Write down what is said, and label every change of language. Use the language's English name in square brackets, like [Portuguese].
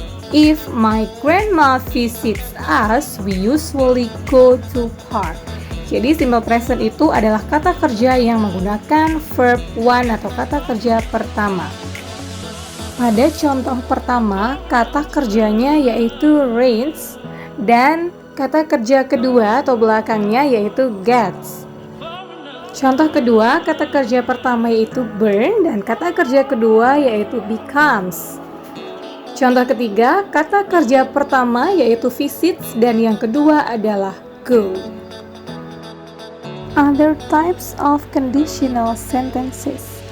[English] If my grandma visits us, we usually go to park. [Indonesian] Jadi simple present itu adalah kata kerja yang menggunakan verb one atau kata kerja pertama. Pada contoh pertama, kata kerjanya yaitu rains dan kata kerja kedua atau belakangnya yaitu gets. Contoh kedua, kata kerja pertama yaitu burn dan kata kerja kedua yaitu becomes. Contoh ketiga, kata kerja pertama yaitu visits dan yang kedua adalah go. [English] Other types of conditional sentences.